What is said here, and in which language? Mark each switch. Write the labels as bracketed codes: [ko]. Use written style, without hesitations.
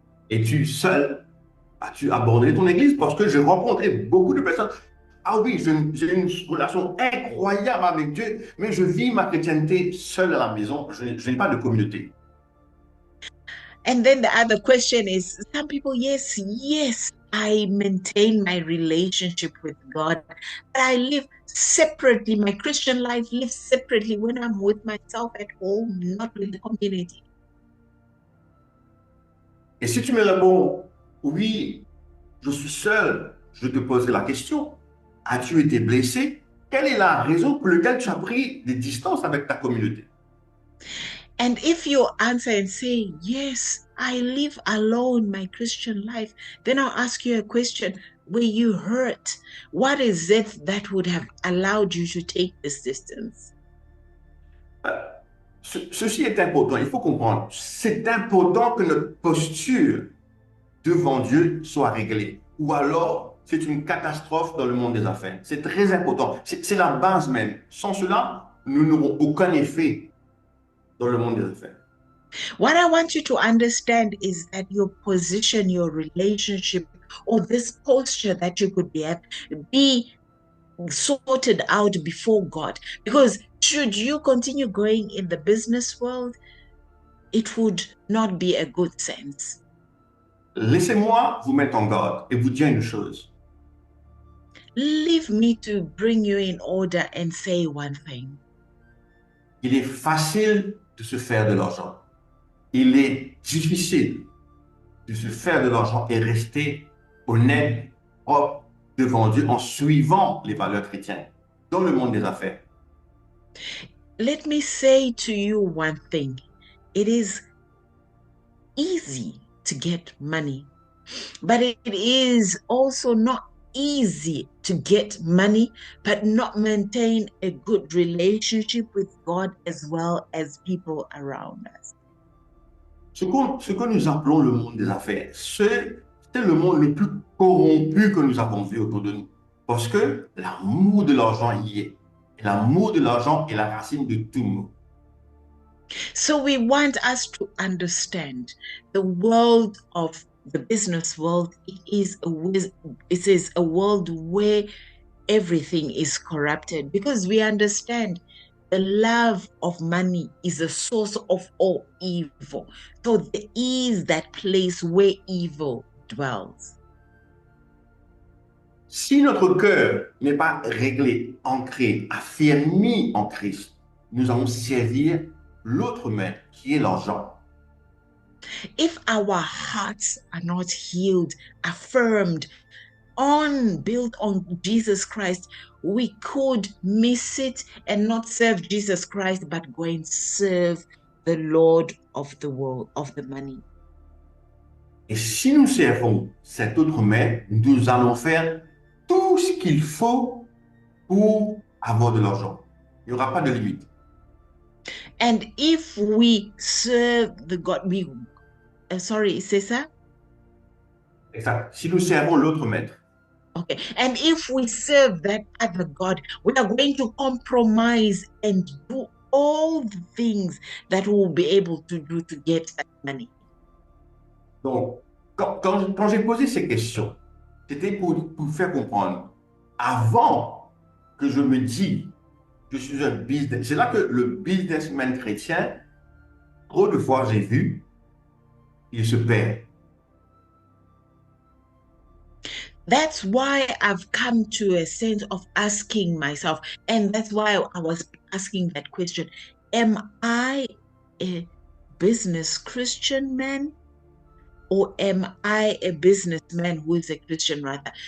[fr] Es-tu seul? As-tu abandonné ton église? Parce que j'ai rencontré beaucoup de personnes. Ah oui, j'ai une relation incroyable avec Dieu, mais je vis ma chrétienté seule à la maison. Je n'ai pas de communauté. [en] And then the other question is, some people, yes, I maintain my relationship with God, but I live separately. My Christian life lives separately when I'm with myself at home, not with the community. [fr] Et si tu me réponds, oui, je suis seul, je te poserai la question, as-tu été blessé? Quelle est la raison pour laquelle tu as pris des distances avec ta communauté? [en] And if you answer and say, yes, I live alone my Christian life, then I'll ask you a question. Were you hurt? What is it that would have allowed you to take this distance? [fr] Ceci est important, il faut comprendre. C'est important que notre posture devant Dieu soit réglée. Ou alors, c'est une catastrophe dans le monde des affaires. C'est très important. C'est la base même. Sans cela, nous n'aurons aucun effet dans le monde des affaires. [en] What I want you to understand is that your position, your relationship, or this posture that you could be sorted out before God. Because should you continue going in the business world, it would not be a good sense. [fr] Laissez-moi vous mettre en garde et vous dire une chose. [en] Leave me to bring you in order and say one thing. [fr] Il est facile de se faire de l'argent. Il est difficile de se faire de l'argent et rester honnête, propre devant Dieu en suivant les valeurs chrétiennes dans le monde des affaires. [en] Let me say to you one thing. It is easy to get money, but it is also not easy to get money, but not maintain a good relationship with God as well as people around us. [fr] Ce que nous appelons le monde des affaires, c'est le monde le plus corrompu que nous avons vu autour de nous. Parce que l'amour de l'argent y est. Et l'amour de l'argent est la racine de tout mot. [en] So we want us to understand the world of the business world. It is a world where everything is corrupted, because we understand the love of money is a source of all evil. So there is that place where evil dwells. [fr] Si notre cœur n'est pas réglé, ancré, affermi en Christ, nous allons servir l'autre main qui est l'argent. [en] If our hearts are not healed, affirmed, built on Jesus Christ, we could miss it and not serve Jesus Christ, but go and serve the Lord of the world, of the money. [fr] Et si nous servons cette autre main, nous allons faire tout ce qu'il faut pour avoir de l'argent. Il n'y aura pas de limite. [en] And if we serve the God, sorry, [fr] c'est ça? Exact. Si nous servons l'autre maître, [en] okay. And if we serve that other God, we are going to compromise and do all the things that we'll be able to do to get that money. [fr] Donc, quand j'ai posé ces questions, c'était pour faire comprendre, avant que je me dise, je suis un business, c'est là que le businessman chrétien, trop de fois j'ai vu, il se perd. [en] That's why I've come to a sense of asking myself, and that's why I was asking that question, am I a business Christian man? Or am I a businessman who is a Christian rather?